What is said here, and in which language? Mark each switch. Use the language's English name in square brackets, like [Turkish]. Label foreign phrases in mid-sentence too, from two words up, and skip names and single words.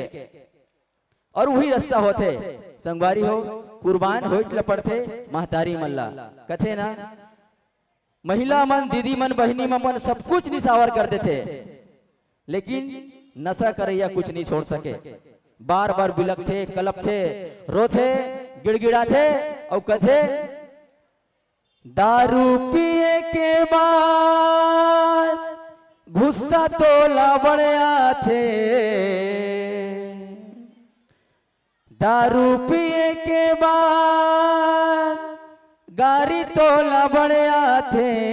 [Chhattisgarhi] और वही रास्ता होते संगवारी हो, कुर्बान हो पड़ते महतारी मल्ला। कथे ना महिला मन दीदी मन बहनी मन सब कुछ निसावर कर देते, लेकिन नशा करैया कुछ नहीं छोड़ सके। बार बार बिलक थे, कलप थे, रोथे, गिड़गिड़ा थे। और कथे दारू पिए के बाद गुस्सा तोला बढ़िया थे, दारू पिए के बाद गाड़ी तोला बढ़िया थे।